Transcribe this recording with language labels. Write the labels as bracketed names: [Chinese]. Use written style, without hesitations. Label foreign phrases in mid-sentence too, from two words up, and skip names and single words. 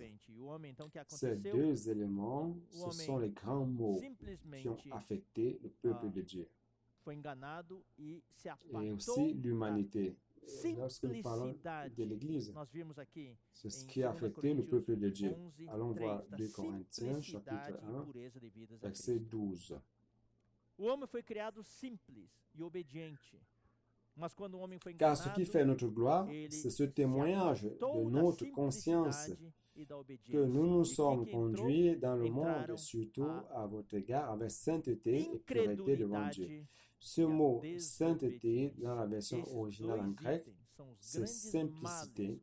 [French] Ces 2 éléments, ce sont les grands mots qui ont affecté le peuple de Dieu. Et aussi l'humanité. Lorsque nous parlons de l'Église, c'est ce qui a affecté le peuple de Dieu. Allons voir 2 Corinthiens, chapitre 1, verset 12. [Portuguese] O homem foi criado simples e obediente. [French] Car ce qui fait notre gloire, c'est ce témoignage de notre conscience que nous nous sommes conduits dans le monde, surtout à votre égard, avec sainteté et pureté devant Dieu. Ce mot sainteté, dans la version originale en grec, c'est simplicité.